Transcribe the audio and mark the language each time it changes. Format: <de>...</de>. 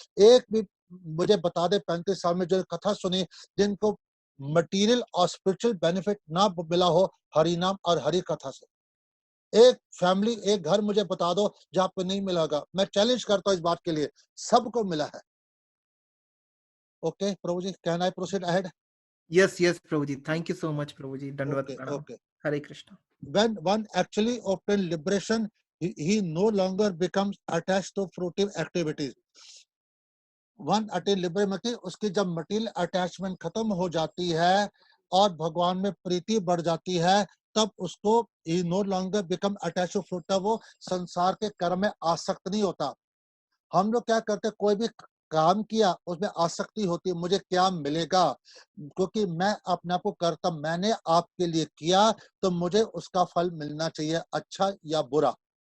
<hi>एक भी मुझे बता दे 35 साल में जो कथा सुनी जिनको मटेरियल और स्पिरिचुअल बेनिफिट ना मिला हो हरि नाम और हरि कथा से। एक फैमिली, एक घर मुझे बता दो जहां पे नहीं मिलेगा। मैं चैलेंज करता हूं इस बात के लिए, सबको मिला है। Okay Prabhu ji,</hi> <en>Can I proceed ahead? Yes yes prabhu ji, thank you so much prabhu ji, दंडवत okay</en> <hi>प्रणाम। Okay. Hare Krishna.</hi> <en>When one actually obtains liberation, he no longer becomes attached to fruitive activities. One attain liberation</en> <hi>मतलब उसकी जब material attachment खत्म हो जाती है और भगवान में प्रीति बढ़ जाती है, तब उसको ही</hi> <en>no longer become attach to fruit,</en> <hi>वो संसार के कर्म में आसक्त नहीं होता। हम लोग क्या करते हैं, कोई भी काम किया उसमें आसक्ति होती है, मुझे क्या मिलेगा, क्योंकि मैं अपने आप को करता, मैंने आपके लिए किया तो मुझे उसका फल मिलना चाहिए, अच्छा या बुरा।</hi>